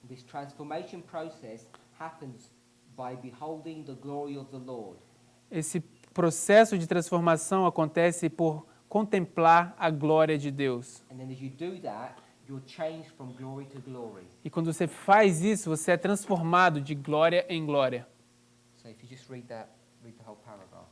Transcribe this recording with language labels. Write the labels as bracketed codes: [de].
[en] This transformation process happens by beholding the glory of the Lord. [pt] Esse processo de transformação acontece por contemplar a glória de Deus. [en] And then as you do that, you're changed from glory to glory. [pt] E quando você faz isso, você é transformado de glória em glória. [en] So if you just read the whole paragraph.